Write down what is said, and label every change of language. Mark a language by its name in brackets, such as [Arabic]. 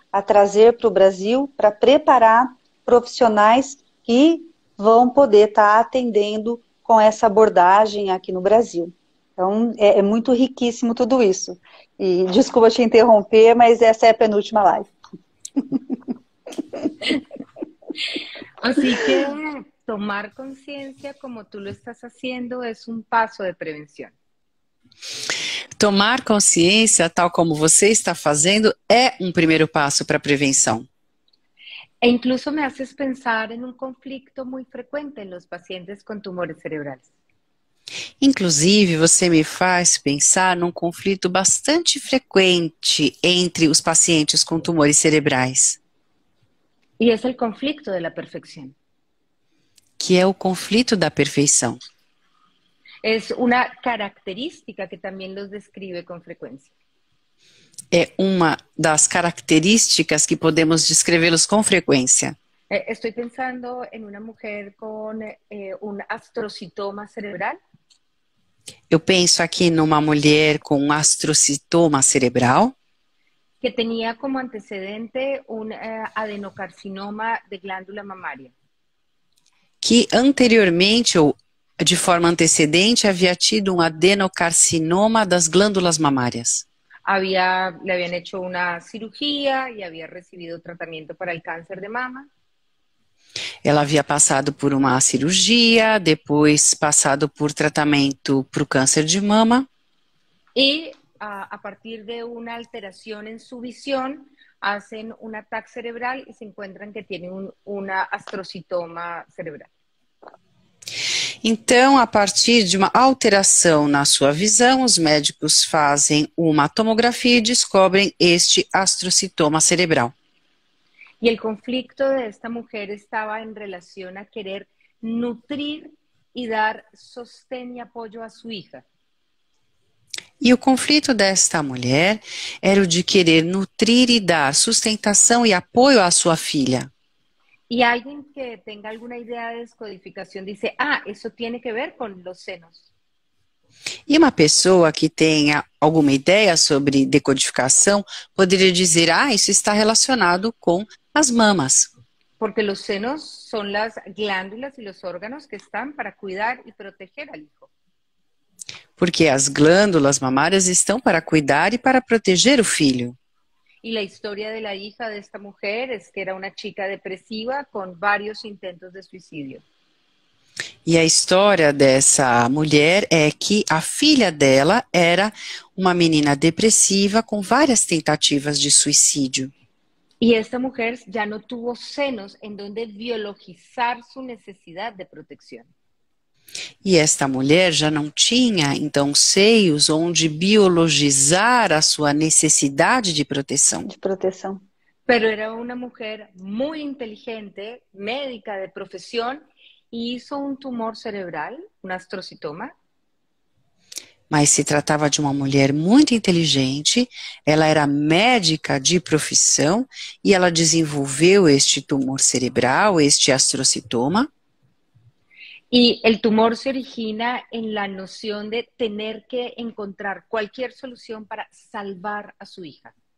[Portuguese] A trazer para o Brasil para preparar profissionais que vão poder estar atendendo com essa abordagem aqui no Brasil. Então, é muito riquíssimo tudo isso. E desculpa te interromper, mas essa é a penúltima live. [Spanish] Así que tomar conciencia como tú lo estás haciendo es un paso de prevención. [Portuguese] Tomar consciência, tal como você está fazendo, é um primeiro passo para a prevenção. [Spanish] E incluso me haces pensar en un conflicto muy frecuente en los pacientes con tumores cerebrales. [Portuguese] Inclusive, você me faz pensar num conflito bastante frequente entre os pacientes com tumores cerebrais. [Spanish] Y es el conflicto de la perfección. [Portuguese] Que é o conflito da perfeição. [Spanish] Es una característica que también los describe con frecuencia. [Portuguese] É uma das características que podemos descrevê-los com frequência. [Spanish] Estoy pensando en una mujer con un astrocitoma cerebral. [Portuguese] Eu penso aqui numa mulher com um astrocitoma cerebral. [Spanish] Que tenía como antecedente un adenocarcinoma de glándula mamaria. [Portuguese] Que anteriormente, ou de forma antecedente, havia tido um adenocarcinoma das glândulas mamárias. [Spanish] Le habían hecho una cirugía y había recibido tratamiento para el cáncer de mama. [Portuguese] Ela havia passado por uma cirurgia, depois passado por tratamento para o câncer de mama. [Spanish] Y a partir de una alteración en su visión, hacen un ataque cerebral y se encuentran que tiene una astrocitoma cerebral. [Portuguese] Então, a partir de uma alteração na sua visão, os médicos fazem uma tomografia e descobrem este astrocitoma cerebral. [Spanish] Y el conflicto de esta mujer estaba en relación a querer nutrir y dar sostén y apoyo a su hija. [Portuguese] E o conflito desta mulher era o de querer nutrir e dar sustentação e apoio à sua filha. [Spanish] Y alguien que tenga alguna idea de descodificación dice, ah, eso tiene que ver con los senos. [Portuguese] E uma pessoa que tenha alguma ideia sobre decodificação poderia dizer, ah, isso está relacionado com as mamas. [Spanish] Porque los senos son las glándulas y los órganos que están para cuidar y proteger al hijo. [Portuguese] Porque as glândulas mamárias estão para cuidar e para proteger o filho. [Spanish] Y la historia de la hija de esta mujer es que era una chica depresiva con varios intentos de suicidio. [Portuguese] E a história dessa mulher é que a filha dela era uma menina depressiva com várias tentativas de suicídio. [Spanish] Y esta mujer ya no tuvo senos en donde biologizar su necesidad de protección. [Portuguese] E esta mulher já não tinha, então, seios onde biologizar a sua necessidade de proteção. [Spanish] Pero era una mujer muy inteligente, médica de profesión, y hizo un tumor cerebral, un astrocitoma. [Portuguese] Mas se tratava de uma mulher muito inteligente, ela era médica de profissão e ela desenvolveu este tumor cerebral, este astrocitoma. [Spanish] Y el tumor se origina en la noción de tener que encontrar cualquier solución para salvar a su hija.